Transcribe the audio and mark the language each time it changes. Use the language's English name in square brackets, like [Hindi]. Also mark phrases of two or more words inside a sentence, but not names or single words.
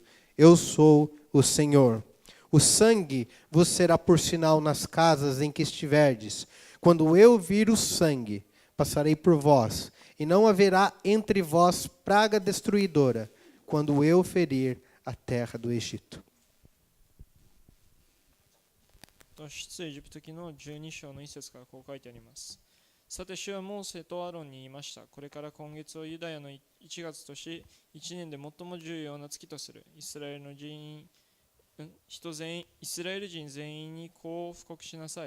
[Portuguese] Eu sou o Senhor. O sangue vos será por sinal nas casas em que estiverdes. Quando eu vir o sangue, passarei por vós, e não haverá entre vós praga destruidora, quando eu ferir a terra do Egito. [Japanese] 出エジプト記の12章の1節からこう書いてあります。さて主はモーセとアロンに言いました。これから今月をユダヤの1月とし、1年で最も重要な月とする。イスラエル人全員にこう布告しなさい。